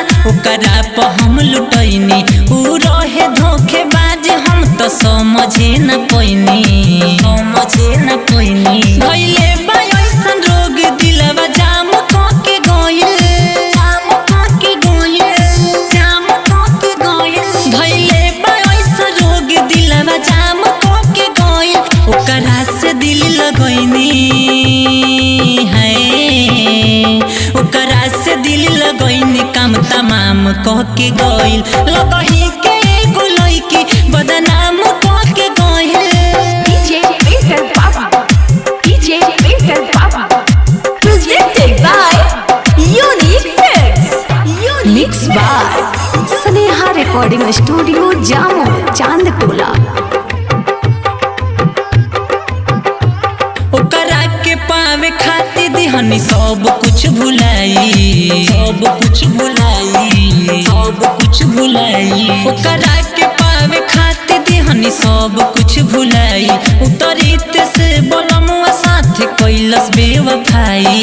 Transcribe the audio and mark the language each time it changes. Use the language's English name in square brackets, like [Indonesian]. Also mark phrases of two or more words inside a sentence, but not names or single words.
[Bhojpuri] ओकरा पे हम लुटोइनी, ऊ रहे धोखेबाज हम तो समझे न पोइनी, समझे न पोइनी, भइले बा ऐसन रोग दिलवा जाम के गोइल, जाम के गोइल, जाम के गोइल, भइले बा ऐसन रोग दिलवा जाम के गोइल, ओकरा से दिल लगोइनी है, ओकरा से दिल लगोइनी काम तमाम के गोइल, लगही के गुलोई की बदनाम के गोइल। [English] DJ Maker Baba. DJ Maker Baba. Presented by Unique Films. Mixed by Sneha Recording Studio, Jammu, Chandtola. [Bhojpuri] ओकरा के पावे खातिर दिहनी सब कुछ भुलाई, सब कुछ भुलाई, सब कुछ भुलाई, ओकरा के पावे खातिर दिहनी सब कुछ भुलाई, उतरित से बोलमुआ साथ कैलस बेवफाई,